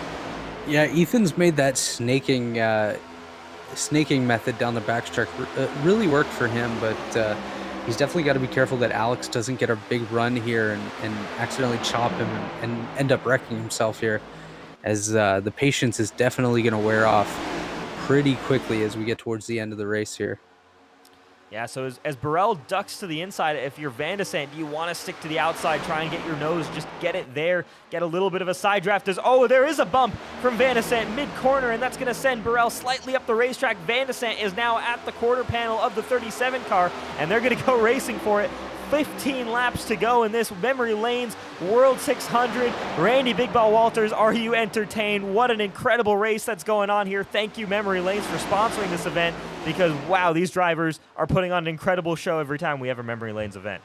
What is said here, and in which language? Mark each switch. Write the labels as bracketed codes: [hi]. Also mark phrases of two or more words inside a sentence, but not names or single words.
[en] Yeah, Ethan's made that snaking method down the backstretch really work for him, but he's definitely got to be careful that Alex doesn't get a big run here and accidentally chop him and end up wrecking himself here, as the patience is definitely going to wear off pretty quickly as we get towards the end of the race here. Yeah, so as Burrell ducks to the inside, if you're Van de Sant, do you want to stick to the outside, try and get your nose, just get it there, get a little bit of a side draft. There is a bump from Van de Sant mid-corner, and that's going to send Burrell slightly up the racetrack. Van de Sant is now at the quarter panel of the 37 car, and they're going to go racing for it. 15 laps to go in this Memory Lanes World 600. Randy Big Ball Walters, are you entertained? What an incredible race that's going on here. Thank you, Memory Lanes, for sponsoring this event, because, wow, these drivers are putting on an incredible show every time we have a Memory Lanes event.